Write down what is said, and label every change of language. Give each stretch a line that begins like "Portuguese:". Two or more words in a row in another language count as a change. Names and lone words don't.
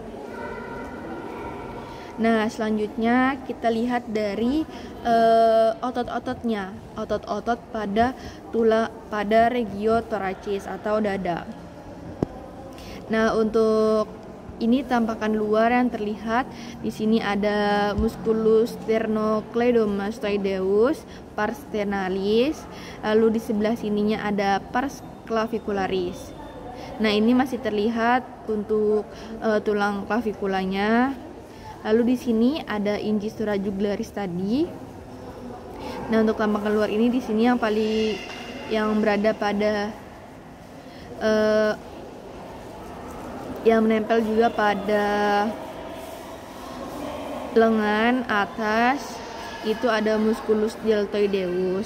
Indonesian: Nah, selanjutnya kita lihat dari otot-ototnya. Otot-otot pada
Latin: regio thoracis
Indonesian: atau dada. Nah, untuk ini tampakan luar yang terlihat di sini ada
Latin: musculus sternocleidomastoideus, pars sternalis,
Indonesian: lalu di sebelah sininya ada
Latin: pars clavicularis.
Indonesian: Nah, ini masih terlihat untuk tulang claviculanya. Lalu di sini ada
Latin: incisura jugularis
Indonesian: tadi. Nah, untuk tampakan luar ini di sini yang berada pada yang menempel juga pada lengan atas itu ada
Latin: musculus deltoideus.